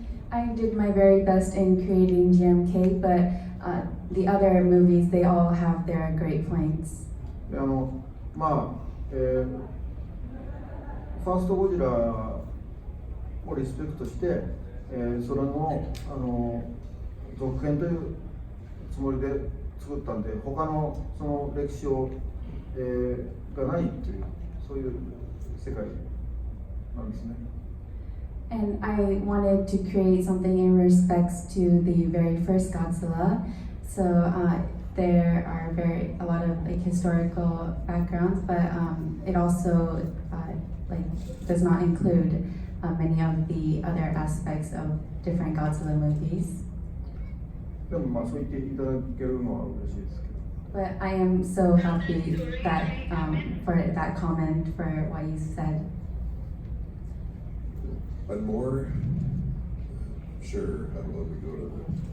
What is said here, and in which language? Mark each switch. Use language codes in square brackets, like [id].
[en] I did my very best in creating GMK, but the other movies, they all have their great points. [ja] でまあ、ファーストゴジラをリスペクトして、それの、続編というつもりで作ったんで、他のその歴史を、がないという、そういう世界なんですね。 [en] And I wanted to create something in respects to the very first Godzilla. So there are a lot of like historical backgrounds, but it also does not include many of the other aspects of different Godzilla movies. [ja] でもまあそう言っていただけるのは嬉しいですけど。 [en] But I am so happy that for that comment, for what you said. One more? Sure, how about we go to the...